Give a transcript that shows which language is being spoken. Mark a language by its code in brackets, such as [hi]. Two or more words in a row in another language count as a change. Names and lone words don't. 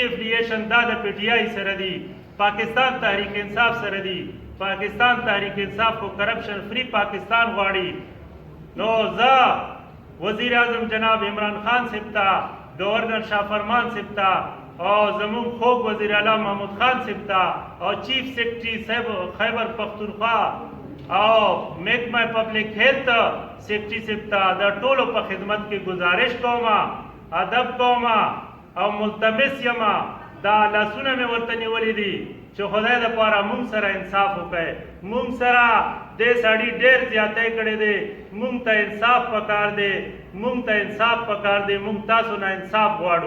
[ps] افلیشن دا د پی ټی آی سره دی، پاکستان تحریک انصاف سره دی، پاکستان تحریک انصاف کو [en] corruption free [ps] پاکستان غواړي، نو زه وزیر اعظم جناب عمران خان صاحب ته، گورنر شاہ فرمان صاحب ته، او زمونږ خوږ وزیر اعلیٰ محمود خان صاحب ته، او [en] chief secretary [ps] صاحب خیبر پختونخوا او محکمہ [en] public health secretary [ps] صاحب ته دا ټولو په خدمت کې گزارش کومه، ادب کومه، او ملتمس یمه دا لاسونه مې ورته نیولي دي چې خدای دپاره مونږ سره انصاف وکړئ، مونږ سره دې سړي ډېر زیاتی کړی دی، مونږ ته انصاف پکار دی، مونږ ته انصاف پکار دی، مونږ تاسو نه انصاف غواړو۔